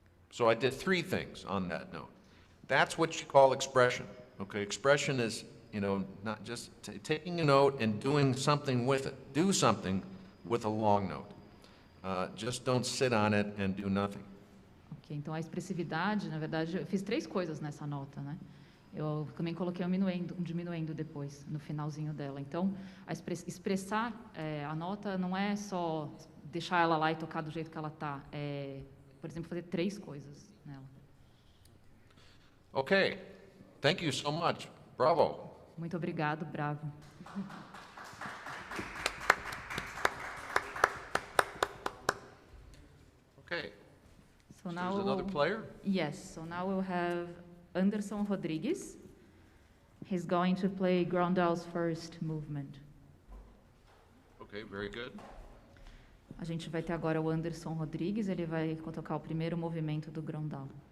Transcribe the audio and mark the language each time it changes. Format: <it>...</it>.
<en>So I did three things on that note. That's what you call expression. Okay, expression is, not just taking a note and doing something with it. Do something with a long note. Just don't sit on it and do nothing.</en> <pt>Ok, então a expressividade, na verdade, eu fiz três coisas nessa nota, né? Eu também coloquei um diminuendo depois, no finalzinho dela. Então, expressar a nota não é só deixar ela lá e tocar do jeito que ela está. É, por exemplo, fazer três coisas nela.</pt> <en>Okay, thank you so much. Bravo.</en> <pt>Muito obrigado, bravo.</pt> <en>Okay, So there's now another player? Yes, so now we'll have Anderson Rodrigues. He's going to play Grandal's first movement. Okay, very good.</en> <pt>A gente vai ter agora o Anderson Rodrigues, ele vai tocar o primeiro movimento do Grandal.</pt>